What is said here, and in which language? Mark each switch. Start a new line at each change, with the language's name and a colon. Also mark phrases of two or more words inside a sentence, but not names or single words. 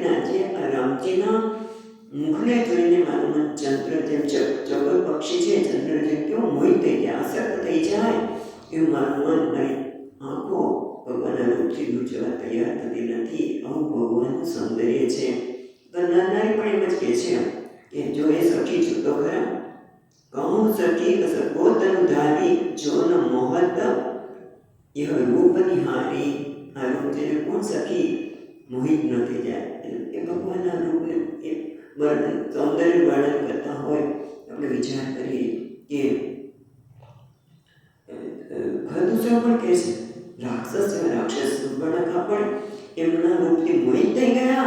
Gujarati: ને આજે આ રામજીના મુખને જોઈને મારું મન ચંદ્ર જેમ ચકોર પક્ષી છે, ચંદ્ર જેમ કેવો મોહિત થઈ જાય, આસક્ત થઈ જાય, એવું મારું મન, મારી આંખો ભગવાનના રૂપથી દૂર જવા તૈયાર થતી નથી. આવું ભગવાનનું સૌંદર્ય છે. તો નરનારી પણ એમ જ કહે છે કે જો એ સખી છૂટો ખરા,
Awadhi: कहूं सखी सगोतन धारी जो न मोहत यह रूप निहारी.
Gujarati: આ રૂપ જેને કોણ સખી મોહિત ન થઈ જાય. એ ભગવાનના રૂપને એ વર્ણન, સૌંદર્ય વર્ણન કરતા હોય. આપણે વિચાર કરીએ કે ખરદૂષણ પણ કહે છે રાક્ષસ જેવા રાક્ષસ સુપર્ણખા પણ એમના રૂપથી મોહિત થઈ ગયા.